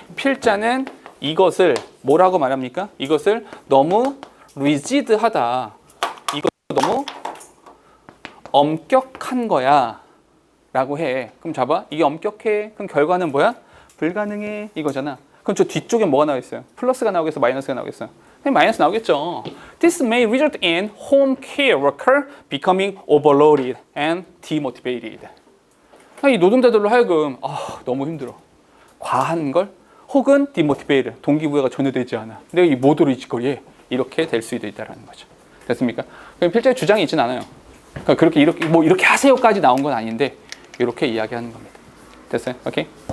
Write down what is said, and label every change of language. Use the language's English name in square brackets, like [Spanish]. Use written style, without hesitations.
[Korean] 필자는 이것을 뭐라고 말합니까? 이것을 너무 rigid하다. 이것 너무 엄격한 거야 라고 해. 그럼 잡아. 이게 엄격해. 그럼 결과는 뭐야? 불가능해. 이거잖아. 그럼 저 뒤쪽에 뭐가 나와 있어요? 플러스가 나오겠어? 마이너스가 나오겠어? 마이너스 나오겠죠. [English] This may result in home care worker becoming overloaded and demotivated. [Korean] 이 노동자들로 하여금 너무 힘들어. 과한 걸 혹은 demotivated, 동기부여가 전혀 되지 않아. 내가 이 모두로 이 짓거리에 이렇게 될 수도 있다는 거죠. 됐습니까? 그럼 필자의 주장이 있진 않아요. 그러니까 그렇게 이렇게 하세요까지 나온 건 아닌데 이렇게 이야기하는 겁니다. 됐어요? 오케이.